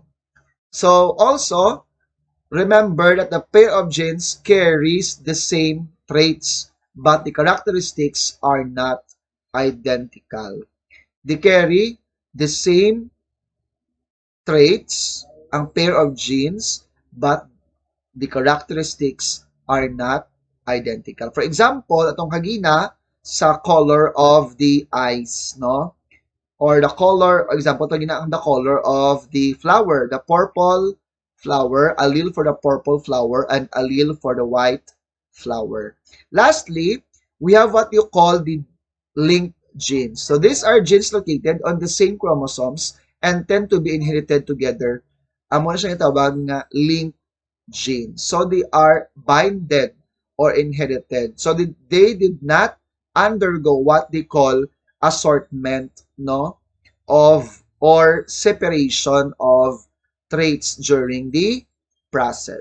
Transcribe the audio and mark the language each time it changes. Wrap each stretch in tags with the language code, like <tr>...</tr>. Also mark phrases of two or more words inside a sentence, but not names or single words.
<en>So also, remember that the pair of genes carries the same traits, but the characteristics are not identical. They carry the same traits, ang pair of genes, but the characteristics are not identical. For example,</en> <hil>atong kagina sa</hil> <en>color of the eyes,</en> <hil>no?</hil> <en>Or the color, for example,</en> <hil>ito gina ang</hil> <en>the color of the flower, the purple flower, allele for the purple flower, and allele for the white flower. Lastly, we have what you call the linked genes. So these are genes located on the same chromosomes and tend to be inherited together.</en> <hil>Amo na siya itawag nga</hil> <en>linked genes. So they are binded or inherited. So they did not undergo what they call assortment, no, of or separation of traits during the process.</en>